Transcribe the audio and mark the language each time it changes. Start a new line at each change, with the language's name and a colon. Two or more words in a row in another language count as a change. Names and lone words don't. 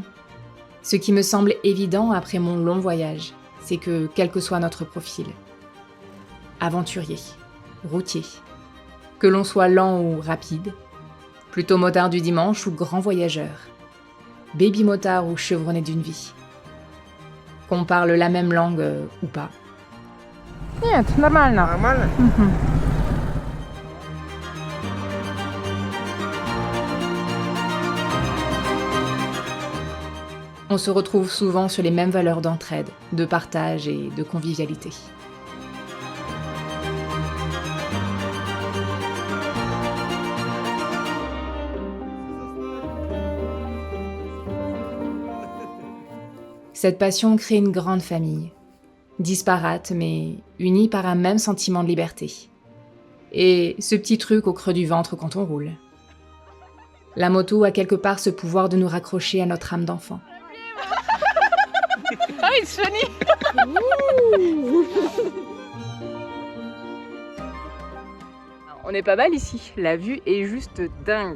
French: Ce qui me semble évident après mon long voyage, c'est que quel que soit notre profil, aventurier, routier, que l'on soit lent ou rapide, plutôt motard du dimanche ou grand voyageur, baby motard ou chevronné d'une vie, qu'on parle la même langue ou pas.
Russian: Нет, нормально. Нормально?
French: On se retrouve souvent sur les mêmes valeurs d'entraide, de partage et de convivialité. Cette passion crée une grande famille, disparate mais unie par un même sentiment de liberté. Et ce petit truc au creux du ventre quand on roule. La moto a quelque part ce pouvoir de nous raccrocher à notre âme d'enfant.
English: Ah, it's funny.
French: On est pas mal ici, la vue est juste dingue.